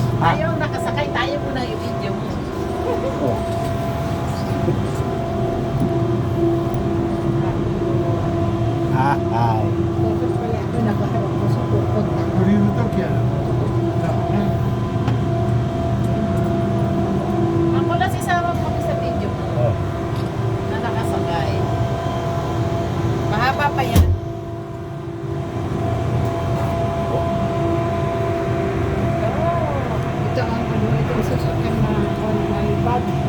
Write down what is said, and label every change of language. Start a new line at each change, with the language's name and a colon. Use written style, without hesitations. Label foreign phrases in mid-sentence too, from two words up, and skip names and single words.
Filipino: Ayaw, nakasakay tayo muna i-video mo. Oh. Ay. Dapat pala ako nakaharap ko sa pupunta.
Japanese: 降りるときは
Filipino: Ako lang sisama mo sa video mo Oh. na nakasakay. Mahaba pa yan. Ito ang ano, ito ang sasakyan na
English: online bag.